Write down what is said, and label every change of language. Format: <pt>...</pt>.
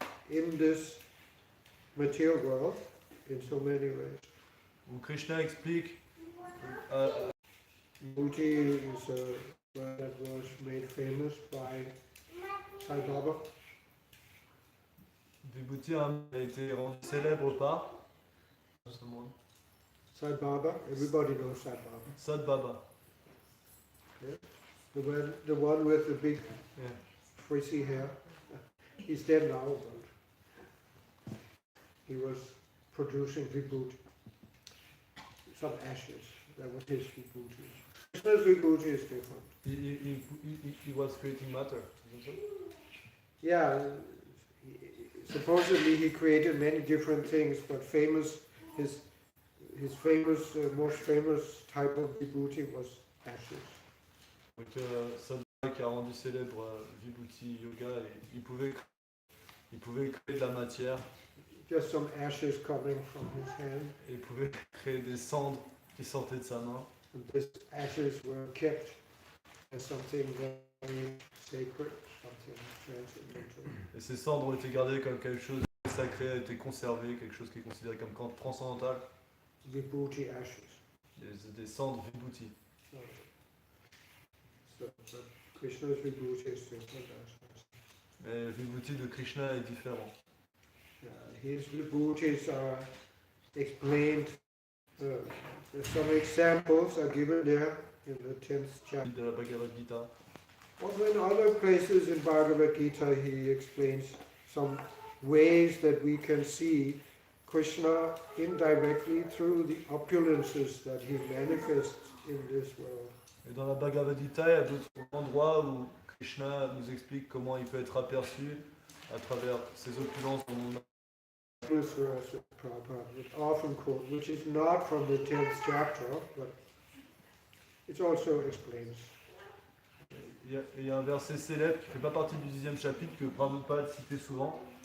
<en>in this material world in so many ways.</en> <fr>où Krishna explique</fr> <en>Vibhuti is a word that was made famous by Sai Baba.</en> <fr>Vibhuti a été rendu célèbre par</fr> <en>Sai Baba, everybody knows Sai Baba. Sad Baba. The one with the big Yeah. frizzy hair. He's dead now, but he was producing vibhuti. Some ashes. That was his vibhuti. Krishna's vibhuti is different. He was creating matter. Isn't it? Yeah, supposedly he created many different things, but his famous, most famous type of vibhuti was ashes.</en> <fr>Donc Sad Baba qui a rendu célèbre Vibhuti Yoga, et il pouvait créer de la matière</fr> <en>Just some ashes coming from his hand,</en> <fr>et il pouvait créer des cendres qui sortaient de sa main.</fr> <en>and these ashes were kept as something very sacred, something transcendental.</en> <fr>Et ces cendres ont été gardées comme quelque chose de sacré, a été conservé, quelque chose qui est considéré comme transcendantal.</fr> <en>Vibhuti ashes.</en> <fr>Des cendres Vibhuti.</fr> <en>But Krishna's vibhuti is different ashes.</en> <fr>Mais le Vibhuti de Krishna est différent.</fr> <en>His vibhutis are explained. Some examples are given there in the 10th chapter.</en> <fr>De la Bhagavad Gita.</fr> <en>Also in other places in Bhagavad Gita he explains some ways that we can see Krishna indirectly through the opulences that he manifests in this world.</en> <fr>Et dans la Bhagavad Gita, il y a d'autres endroits où Krishna nous explique comment il peut être aperçu à travers ces opulences dont on a.</fr> <en>This verse of Prabhupada, it's often quoted, which is not from the 10th chapter, but it also explains.</en> <fr>Il y a un verset célèbre qui ne fait pas partie du 10e chapitre que Prabhupada citait souvent.</fr>